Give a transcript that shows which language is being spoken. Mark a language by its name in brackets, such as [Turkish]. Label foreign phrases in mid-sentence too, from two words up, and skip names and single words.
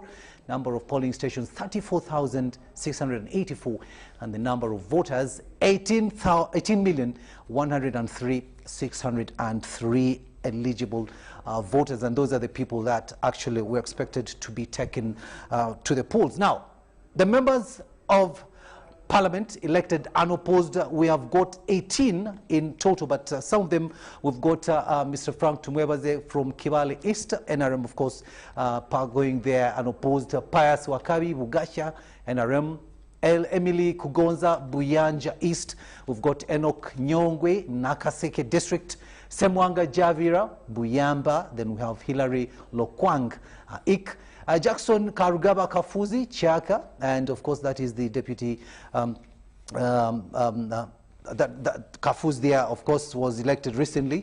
[English] Number of polling stations 34,684, and the number of voters 18,103,603 eligible voters, and those are the people that actually were expected to be taken to the polls. Now, the members of Parliament elected unopposed, we have got 18 in total, but some of them we've got Mr. Frank Tumwebaze from Kibale East, NRM, of course, going there unopposed. Pius Wakabi, Bugasha, NRM. Emily Kugonza, Buyanja East. We've got Enoch Nyongwe, Nakaseke District. Semwanga Javira, Buyamba. Then we have Hilary Lokwang, Ik. Jackson Karugaba Kafuzi, Chaka, and of course that is the deputy, Kafuzi there, of course, was elected recently.